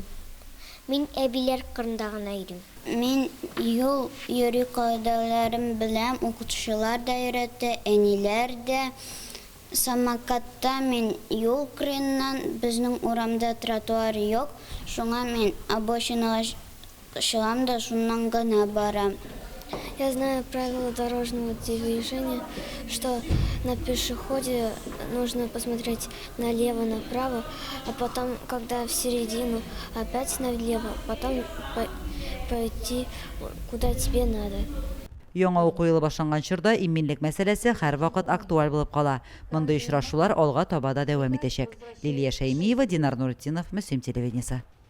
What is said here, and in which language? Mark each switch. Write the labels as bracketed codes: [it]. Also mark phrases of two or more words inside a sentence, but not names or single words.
[tt] Мин әбиләр кырында гына йөрим. Мин юл йөрү кагыйдәләрен беләм, укытучылар да өйрәтте, әниләр дә. Самокатта мин юл кырыйннан, безнең урамда тротуар юк, шуңа мин обочинага чыгам да шуннан гына барам. [ru] Я знаю правила дорожного движения, что на пешеходе нужно посмотреть налево-направо, а потом, когда в середину, опять налево, потом пойти куда тебе надо. [tt] Яңа уку елы башланган чорда иминлек мәсьәләсе һәрвакыт актуаль булып кала. Мондый очрашулар алга таба да дәвам итәчәк. Лилия Шәймиева, Динар Нуртдинов, Мөслим телевидениесе.